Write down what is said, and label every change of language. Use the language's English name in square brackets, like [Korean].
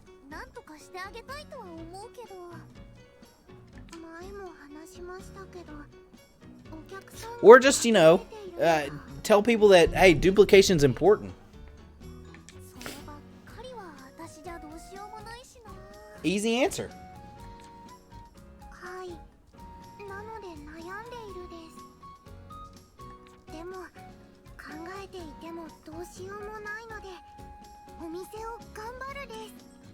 [Japanese] なんとかしてあげたいとは思うけど。前も話しましたけど、お客さん [English] Or just, tell people that, hey, duplication's important. [Japanese] そればっかりは私じゃどうしようもないしな。 [English] Easy answer. [Japanese] はい、なので悩んでいるです。でも考えていてもどうしようもないのでお店を頑張るです。